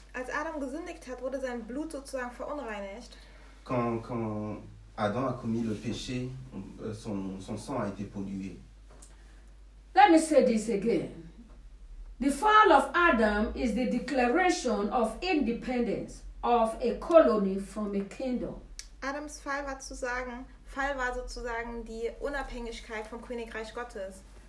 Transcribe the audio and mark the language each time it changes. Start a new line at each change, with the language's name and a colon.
German: Als Adam gesündigt hat, wurde sein Blut sozusagen verunreinigt.
French: Quand Adam a commis le péché, son sang a été pollué.
English: Let me say this again. The fall of Adam is the declaration of independence of a colony from a kingdom.
German: Adams Fall war sozusagen die Unabhängigkeit vom Königreich Gottes.